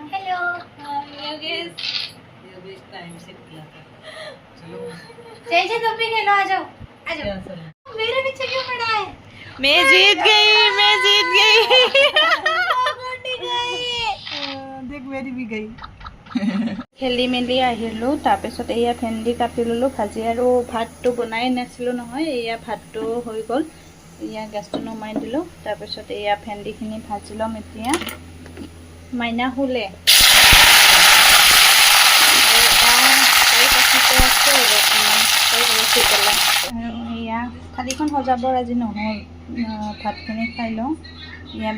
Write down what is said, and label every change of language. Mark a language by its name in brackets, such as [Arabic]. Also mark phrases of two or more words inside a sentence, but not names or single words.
[Hindi] हेलो योगेश टाइम से चलो जैसे तुम भी खेलो, आ जाओ आ जाओ। मेरे पीछे क्यों पड़ा है? मैं जीत गई देख मेरी भी गई। [Assamese] খেলি মেলি আহিলোঁ। তাৰপিছত এয়া ভেন্দি কাটি ল'লোঁ ভাজি, আৰু ভাতটো বনাই নাছিলোঁ নহয়। এয়া ভাতটো হৈ গ'ল। এয়া গেছটো নমাই দিলোঁ। তাৰপিছত এয়া ভেন্দিখিনি ভাজি ল'ম এতিয়া। মাইনা শুলে। এয়া থালিখন সজাবৰ আজি নহ'ল, ভাতখিনি খাই লওঁ।